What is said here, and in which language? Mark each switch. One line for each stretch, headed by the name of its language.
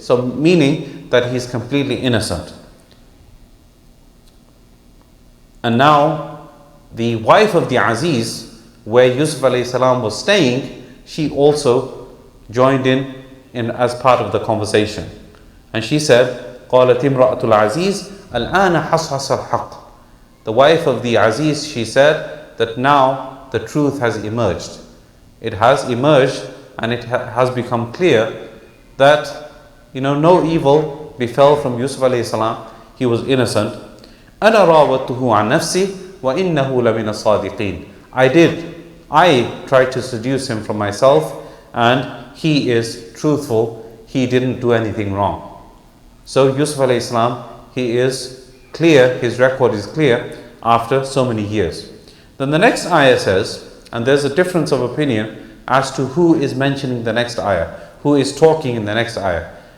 English: So meaning that he's completely innocent. And now the wife of the Aziz, where Yusuf alayhi salam was staying, she also joined in as part of the conversation. And she said,
Arabic: قالت امرأة العزيز الآن حصحص الحق.
English: The wife of the Aziz, she said that now the truth has emerged. It has emerged and it has become clear that no evil befell from Yusuf alayhi salam. He was innocent.
Arabic: أنا راودته عن نفسي وإنه لمن الصادقين.
English: I tried to seduce him from myself, and he is truthful. He didn't do anything wrong. So Yusuf alayhi salam, he is clear, his record is clear after so many years. Then the next ayah says, and there's a difference of opinion as to who is mentioning the next ayah, who is talking in the next ayah.